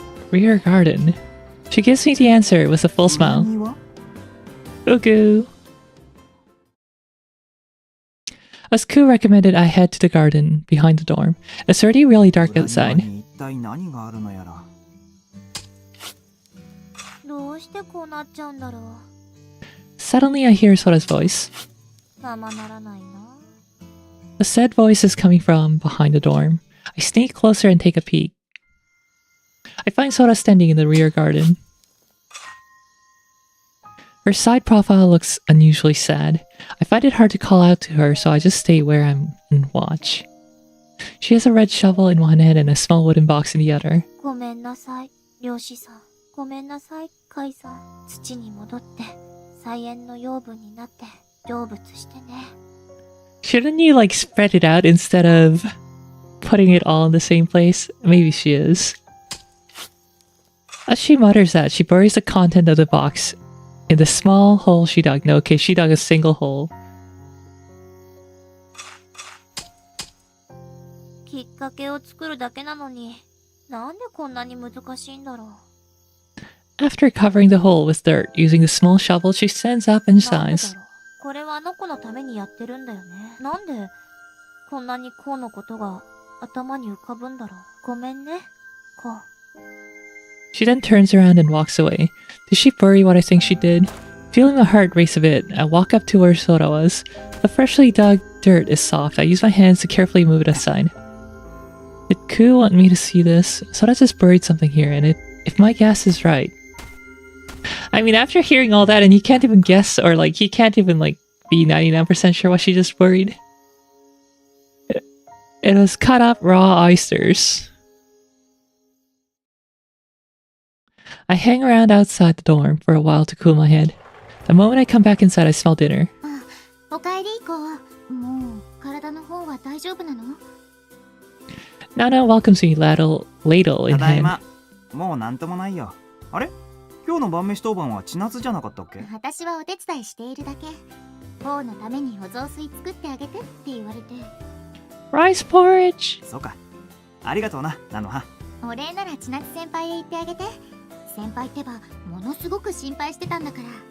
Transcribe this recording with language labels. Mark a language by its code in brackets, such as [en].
[en] Rear garden. She gives me the answer with a full smile. [ja] 何は？ Ugu. [en] As Ku recommended I head to the garden behind the dorm. It's already really dark [ja] 裏庭 [en] outside. [ja] に一体何があるのやら。どうしてこうなっちゃうんだろう。 [en] Suddenly I hear Sora's voice. [ja] ままならないな。 [en] The said voice is coming from behind the dorm. I sneak closer and take a peek. I find Sora standing in the rear garden. Her side profile looks unusually sad. I find it hard to call out to her, so I just stay where I'm and watch. She has a red shovel in one hand and a small wooden box in the other. [ja] ごめんなさい、漁師さん。ごめんなさい、カイさん。土に戻って、菜園の養分になって、成仏してね。 [en] Shouldn't you like spread it out instead of putting it all in the same place? Maybe she is. As she mutters that, she buries the content of the box in the small hole she dug. No, okay, she dug a single hole. [ja] きっかけを作るだけなのに、なんでこんなに難しいんだろう。 [en] After covering the hole with dirt, using the small shovel, she stands up and [ja] なんで [en] sighs. [ja] だろう。これはあの子のためにやってるんだよね。なんでこんなにこうのことが頭に浮かぶんだろう。ごめんね、こう。 [en] She then turns around and walks away. Did she bury what I think she did? Feeling my heart race a bit, I walk up to where Sora was. The freshly dug dirt is soft. I use my hands to carefully move it aside. Did Ku want me to see this? Sora just buried something here, and if my guess is right. I mean, after hearing all that, and he can't even guess, or like, he can't even like be 99% sure what she just buried. It was cut up raw oysters. I hang around outside the dorm for a while to cool my head. The moment I come back inside, I smell dinner. [ja] おかえり、こう。もう体の方は大丈夫なの？ [en] Nana welcomes me, ladle in [ja] ただい [en] hand. [ja] ま。もうなんともないよ。あれ？今日の晩飯当番は千夏じゃなかったっけ？私はお手伝いしているだけ。王のためにお雑炊作ってあげてって言われて。 [en] Rice porridge! [ja] そうか。ありがとうな、ナノハ。お礼なら千夏先輩へ言ってあげて。先輩ってばものすごく心配してたんだから。